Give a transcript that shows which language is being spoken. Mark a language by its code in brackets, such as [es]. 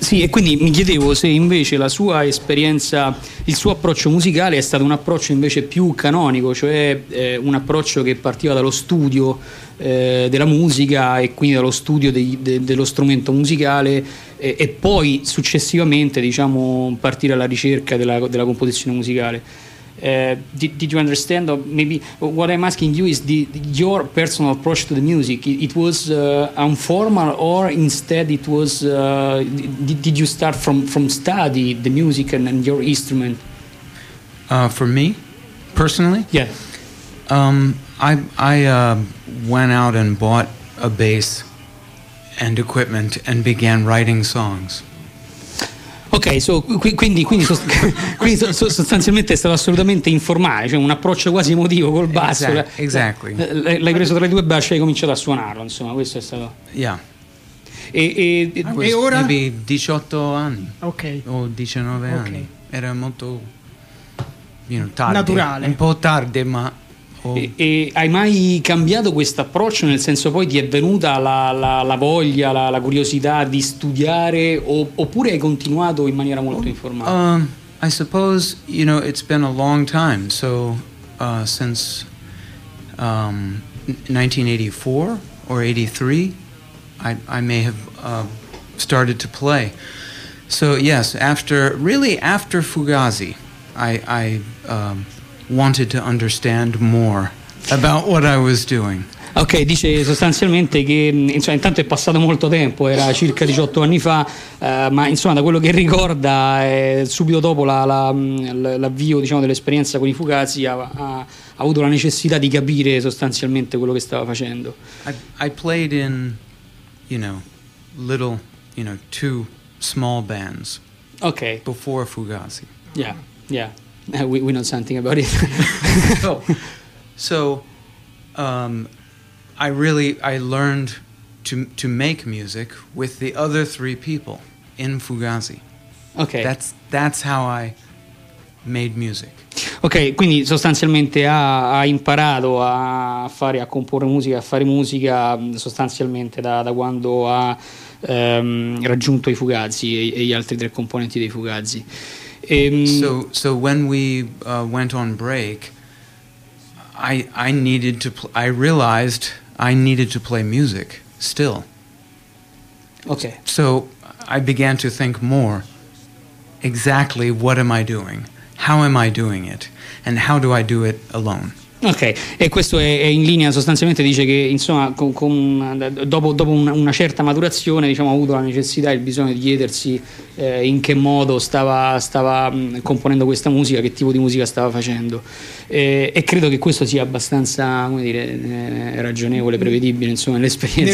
[it] Sì, e quindi mi chiedevo se invece la sua esperienza, il suo approccio musicale è stato un approccio invece più canonico, cioè un approccio che partiva dallo studio della musica e quindi dallo studio dello strumento musicale, e poi successivamente, diciamo, partire alla ricerca della composizione musicale. [en] Did you understand? Or maybe what I'm asking you is your personal approach to the music. It was informal, or instead it was? Did you start from study the music and your instrument? For me, personally, yeah. I went out and bought a bass and equipment and began writing songs. [it] Ok, so, quindi sostanzialmente è stato assolutamente informale, cioè un approccio quasi emotivo col basso. [en] Exactly. [it] L'hai preso tra le due basse e hai cominciato a suonarlo, insomma, questo è stato. [en] Yeah. [it] E ora? Avevi 18 anni. Ok. O 19 okay. anni. Era molto, you know, tardi. Naturale. Un po' tardi, ma. E hai mai cambiato questo approccio, nel senso, poi ti è venuta la voglia, la curiosità di studiare, oppure hai continuato in maniera molto informale? [en] I suppose, you know, it's been a long time, so since 1984 or 83 I may have started to play. So yes, after Fugazi I wanted to understand more about what I was doing. [it] Ok, dice sostanzialmente che, insomma, intanto è passato molto tempo, era circa 18 anni fa, ma insomma, da quello che ricorda, subito dopo l'avvio, diciamo, dell'esperienza con i Fugazi, ha avuto la necessità di capire sostanzialmente quello che stava facendo. [en] I played in, you know, little, you know, two small bands. Ok. Before Fugazi. Yeah, yeah. We know something about it. So I learned to make music with the other three people in Fugazi. Okay. That's how I made music. [it] Ok, quindi sostanzialmente ha imparato a comporre musica, a fare musica sostanzialmente da quando ha raggiunto i Fugazi e gli altri tre componenti dei Fugazi. [en] So when we went on break, I realized I needed to play music still. Okay. So I began to think more, exactly what am I doing? How am I doing it? And how do I do it alone? [it] Ok, e questo è in linea, sostanzialmente dice che insomma dopo una certa maturazione, diciamo, ha avuto la necessità e il bisogno di chiedersi in che modo stava componendo questa musica, che tipo di musica stava facendo, e credo che questo sia abbastanza, come dire, ragionevole, prevedibile, insomma, nell'esperienza,